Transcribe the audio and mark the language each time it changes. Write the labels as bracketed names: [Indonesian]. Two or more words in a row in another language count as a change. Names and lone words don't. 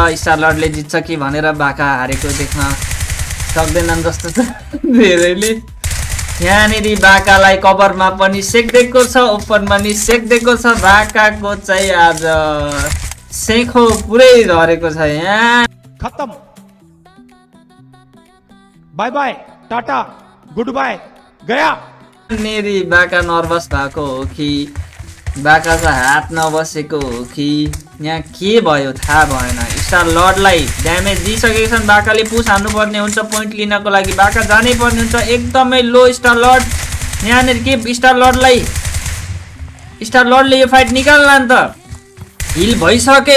[Nepali] स्टार लर्डले जित्छ कि भनेर बाका हारेको देख्न सक्दैनन् जस्तो छ धेरैले। यहाँनिर बाकालाई कभरमा पनि सेक्दिएको छ, ओपनमा नि सेक्दिएको छ। बाकाको चाहिँ आज सेखो पुरै झरेको छ। यहाँ खत्म [English] bye bye tata good bye गया। [Nepali] नेरी बाका नर्भस भएको हो कि बाकाको हात नबसेको हो कि यहाँ के भयो थाहा भएन। स्टार लर्डलाई ड्यामेज दिइसकेको छन्, बाकाले पुस हान्नुपर्ने हुन्छ पोइन्ट लिनको लागि, बाका जानै पर्ने हुन्छ। एकदमै लो स्टार लर्ड, यहाँनिर के स्टार लर्डले यो फाइट निकाल्ला नि त, हिल भइसके।